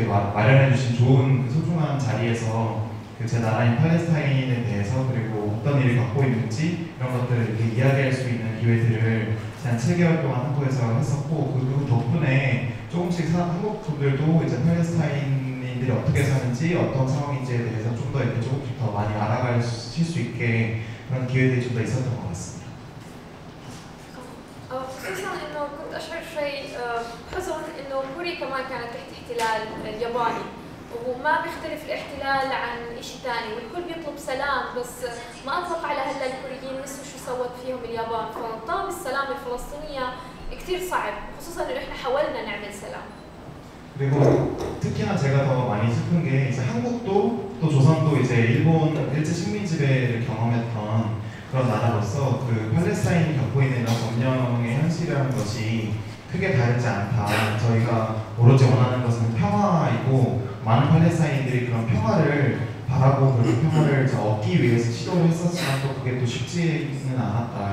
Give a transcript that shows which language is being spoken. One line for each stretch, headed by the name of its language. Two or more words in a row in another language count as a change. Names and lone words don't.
Korean: 마련해 주신 좋은 소중한 자리에서 제 나라인 팔레스타인에 대해서 그리고 어떤 일을 갖고 있는지 이런 것들을 이렇게 이야기할 수 있는 기회들을 한 7개월 동안 한국에서 했었고, 그 덕분에 조금씩 한국 분들도 이제 팔레스타인인들이 어떻게 사는지 어떤 상황인지에 대해서 좀 더 이렇게 조금씩 더 많이 알아가실 수 있게 그런 기회들이 좀 더 있었던 것 같습니다.
Arabic: خصوصا انه كنت اشعر شوي حزن انه كوريا كمان كانت تحت احتلال الياباني، وما بيختلف الاحتلال عن شيء ثاني، والكل بيطلب سلام، بس ما اتوقع لهلا الكوريين نسوا شو سوت فيهم اليابان، فطلب السلام الفلسطينيه كثير صعب، خصوصا انه احنا حاولنا نعمل سلام.
Korean: 그리고 특히나 제가 더 많이 슬픈 게 이제 한국도 또 조선도 이제 일본 일제 식민 지배를 경험했던 그런 나라로서 그 팔레스타인이 겪고 있는 이런 점령의 현실이라는 것이 크게 다르지 않다. 저희가 오로지 원하는 것은 평화이고 많은 팔레스타인들이 그런 평화를 바라고 그런 평화를 얻기 위해서 시도를 했었지만 또 그게 또 쉽지는 않았다.